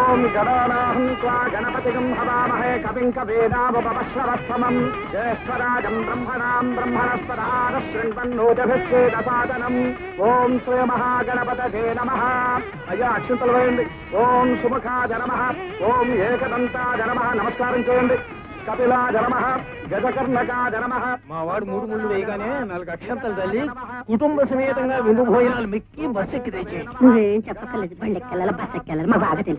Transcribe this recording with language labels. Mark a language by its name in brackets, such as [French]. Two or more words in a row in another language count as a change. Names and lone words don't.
[Sanskrit] गणानाहं त्वा गणपतिगं हवामहे कविं कवीनामुपमश्रवस्तमम् ज्येष्ठराजं ब्रह्मणां ब्रह्मणस्पदाः शृण्वन्नोतिभिश्चेदसादनम् ॐ श्रीमहागणपतये नमः [Telugu] అయ్యా అక్షంతలు వేయండి [Sanskrit] ఓం సుముఖాయ నమః ఓం ఏకదంతాయ నమః [Telugu] నమస్కారం చేయండి [Sanskrit] కపిలాయ నమః గజకర్ణకాయ నమః [Telugu] మా వాడు 3 ముళ్ళు వేయగానే 4 అక్షంతలు తల్లి కుటుంబ సమేతంగా విందు భోజనాలు మెక్కి బస్ ఎక్కి తెచ్చి నువ్వేం చెప్పక్కర్లేదు బండి ఎక్కెళ్ళాలి బస్ ఎక్కెళ్ళాలి మా బాగా తెలుసు.